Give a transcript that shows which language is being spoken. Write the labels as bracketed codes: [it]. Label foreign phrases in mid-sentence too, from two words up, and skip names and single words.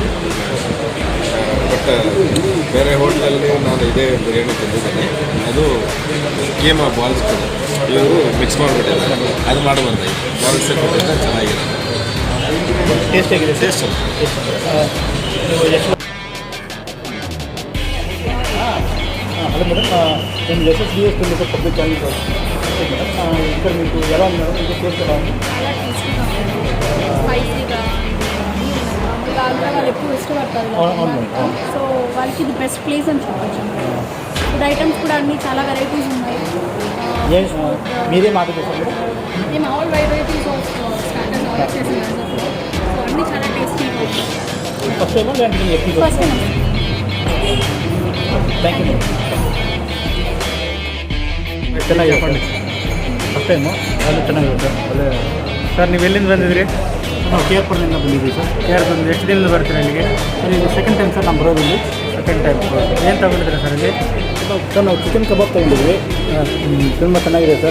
[kn] ಬಟ್ ಬೇರೆ ಹೋಟ್ಲಲ್ಲಿ ನಾನು ಇದೇ ಬಿರಿಯಾನಿ ತಿಂದಿದ್ದೇನೆ. ಅದು [en] game balls [kn] ಇವರು ಮಿಕ್ಸ್ ಮಾಡಿಬಿಟ್ಟಿದ್ದಾರೆ. ಅದು ಮಾಡುವಂತ ಬಾಲ್ಸ್ ಕೊಟ್ಟಿದ್ದರೆ ಚೆನ್ನಾಗಿದೆ. ಟೇಸ್ಟ್ ಹೇಗಿದೆ? ಟೇಸ್ಟ್ [te] హలో మేడం, నేను SSDS పబ్లిక్ ఛానల్ మేడం. ఇక్కడ మీకు ఎలా ఉంది మేడం? ఇంకా టేస్ట్ ఎలా ఉంది? చాలా టేస్టీగా ఉంది. స్పైసీగా మామూలుగా ఆంధ్రా వాళ్ళు ఎక్కువ ఇష్టపడతారు సో వాళ్ళకి ఇది [en] best place [te] అని చెప్పచ్చు. [en] food items [te] కూడా అన్నీ చాలా వెరైటీస్ ఉన్నాయి. మీరేం ఆర్డర్ చేశారు మేడం? మేము [en] all varieties of starters order [te] చేస్తున్నాం. సో అన్నీ చాలా టేస్టీగా ఉన్నాయి. [en] first time [te] లేదంటే నేను ఎప్పుడు? [en] First time. Thank you. [te] ಚೆನ್ನಾಗಿ చెప్పండి. [en] first time [kn] ಅಲ್ಲಿ ಚೆನ್ನಾಗಿರುತ್ತೆ. ಒಳ್ಳೆ ಸರ್ ನೀವು ಎಲ್ಲಿಂದ ಬಂದಿದ್ರಿ? ನಾವು ಕೇರ್ಪುರದಿಂದ ಬಂದಿದ್ದೀವಿ ಸರ್. ಕೇರ್ಪುರದಿಂದ ಎಷ್ಟು ದಿನದಿಂದ ಬರ್ತೀರಾ ಇಲ್ಲಿಗೆ? ಸರ್ ಇದು [en] second time [kn] ಸರ್ ನಮ್ಮ ಬರೋದು ಇಲ್ಲಿ. [en] second time. [kn] ಏನು ತಗೊಂಡಿದ್ದೀರಾ ಸರ್ ಇಲ್ಲಿ? ಸರ್ ನಾವು [en] chicken kebab [kn] ತೊಗೊಂಡಿದ್ವಿ. ತುಂಬ ಚೆನ್ನಾಗಿದೆ ಸರ್.